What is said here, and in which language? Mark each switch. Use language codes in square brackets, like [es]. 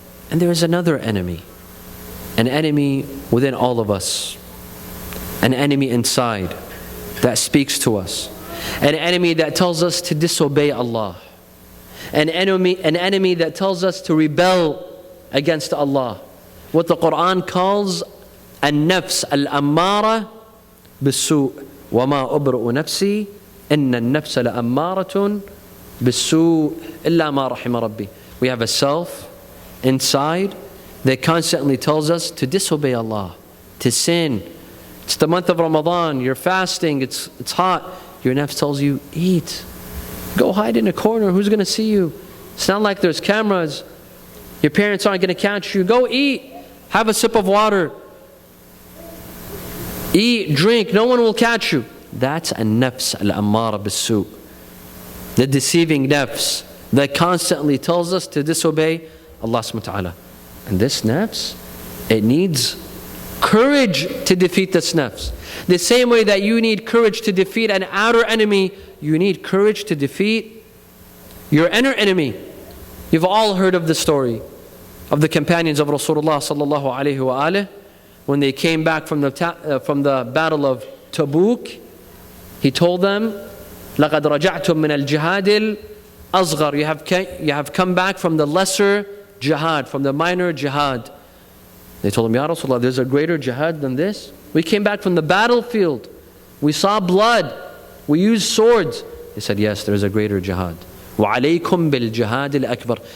[en] And there is another enemy, an enemy within all of us, an enemy inside that speaks to us, an enemy that tells us to disobey Allah, an enemy that tells us to rebel against Allah. What the Quran calls [ar] النفس الأمارة بالسوء وما أبرئ نفسي إن النفس لأمارة بالسوء إلا ما رحم ربي. [en] We have a self inside that constantly tells us to disobey Allah, to sin. It's the month of Ramadan, you're fasting, it's hot. Your nafs tells you, eat. Go hide in a corner, who's going to see you? It's not like there's cameras. Your parents aren't going to catch you. Go eat. Have a sip of water. Eat, drink, no one will catch you. That's a nafs al-ammara bis-su'. The deceiving nafs that constantly tells us to disobey Allah subhanahu wa ta'ala. And this nafs, it needs courage to defeat this nafs. The same way that you need courage to defeat an outer enemy, you need courage to defeat your inner enemy. You've all heard of the story of the companions of Rasulullah sallallahu alaihi wasallam when they came back from the battle of Tabuk. He told them, [ar] لَقَدْ رَجَعْتُم مِّنَ الْجِهَادِ الْأَصْغَرِ. [en] You have come back from the lesser jihad, from the minor jihad. They told him, Ya Rasulullah, there's a greater jihad than this? We came back from the battlefield. We saw blood. We used swords. He said, yes, there's a greater jihad. [ar] وَعَلَيْكُمْ بِالْجِهَادِ الْأَكْبَرِ.